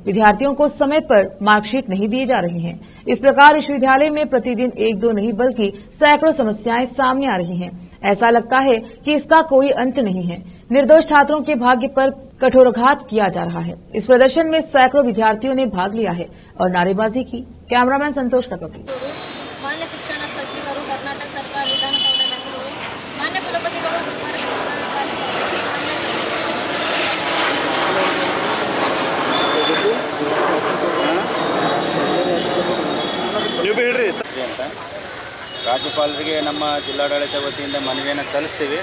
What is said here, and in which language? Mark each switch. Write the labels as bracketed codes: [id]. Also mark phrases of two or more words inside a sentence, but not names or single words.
[hi] विद्यार्थियों को समय पर मार्कशीट नहीं दिए जा रही हैं। इस प्रकार विश्वविद्यालय में प्रतिदिन एक दो नहीं बल्कि सैकड़ों समस्याएं सामने आ रही हैं। ऐसा लगता है कि इसका कोई अंत नहीं है। निर्दोष छात्रों के भाग्य पर कठोराघात किया जा रहा है। इस प्रदर्शन में सैकड़ों विद्यार्थियों ने भाग लिया है और नारेबाजी की। कैमरामैन संतोष का कपी। [kn] ಮಾನ್ಯ ಶಿಕ್ಷಣ ಸಚಿವರು ಕರ್ನಾಟಕ ಸರ್ಕಾರ ವಿಧಾನಸೌಧ ಬೆಂಗಳೂರು ಮಾನ್ಯ ಕುಲಪತಿಗಳು ಗುಲ್ಬರ್ಗ ವಿಶ್ವವಿದ್ಯಾಲಯ ಅಂತ ರಾಜ್ಯಪಾಲರಿಗೆ ನಮ್ಮ ಜಿಲ್ಲಾಡಳಿತ ವತಿಯಿಂದ ಮನವಿಯನ್ನು ಸಲ್ಲಿಸ್ತೀವಿ.